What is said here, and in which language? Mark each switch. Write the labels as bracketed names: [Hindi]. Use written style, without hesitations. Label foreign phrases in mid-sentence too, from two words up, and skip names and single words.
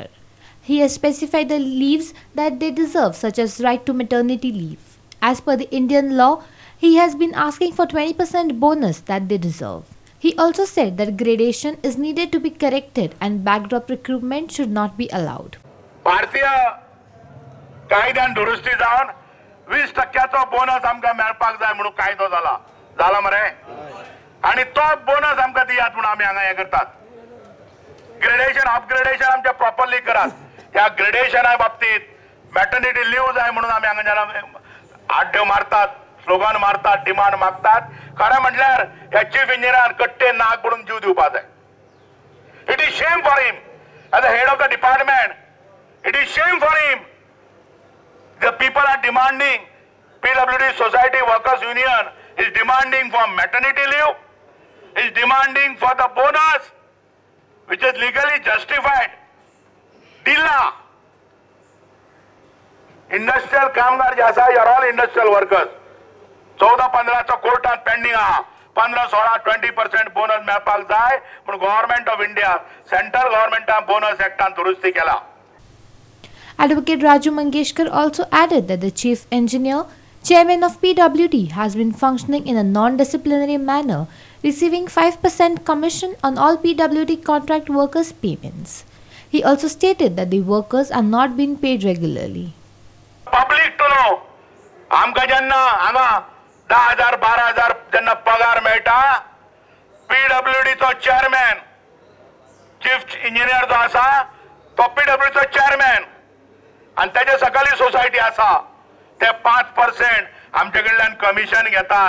[English] He has specified the leaves that they deserve, such as right to maternity leave. As per the Indian law, he has been asking for 20% bonus that they deserve. He also said that gradation is needed to be corrected and backdrop recruitment should not be allowed. [Konkani] भारतीय कायद्यान दुरुस्ती जावन 20% बोनस आमकां मेळपाक जाय म्हणून कायदो जाला मरे आणि तो बोनस आमकां दियात म्हणून आमी हांगा हे करतात. [English] gradation upgradation [Konkani] आमचे प्रॉपरली करात. ह्या ग्रेडेशना बाबतीत [English] maternity leave [Konkani] जाय म्हणून आमी हांगा आड्ड्यो मारतात, स्लोगन मारतात, डिमांड मागतात. खरें म्हटल्यार ह्या चीफ इंजिनियरान कट्टे नाक पडून जीव दिवपाक जाय. [English] It is shame for him as the head of the department. It is shame for him. The people are demanding, PWD Society Workers Union is demanding for maternity leave, is demanding for the bonus, which is legally justified. [Konkani] Dilla. Industrial कामगार जे आसा, [English] you are all industrial workers. [Konkani] 14-15 चा कोर्टात पेंडिंग आहा. 15-16-20% बोनस मेळपाक जाय पण [English] Government of India, [Konkani] सेंट्रल गव्हर्नमेंटान बोनस एक्टान दुरुस्ती केला. [English] Advocate Raju Mangeshkar also added that the chief engineer, chairman of PWD, has been functioning in a non-disciplinary manner, receiving 5% commission on all PWD contract workers' payments. He also stated that the workers are not being paid regularly. Public to know, [Konkani] आमका जेन्ना हांगा 10,000-12,000 जेन्ना पगार मेळटा, PWD चो चेअरमॅन, [English] chief engineer [Konkani] जो आसा, तो PWD चो चेअरमॅन आणि त्याच्या सकली सोसायटी आसा ते 5% आमचे कडल्यान कमिशन घेतात.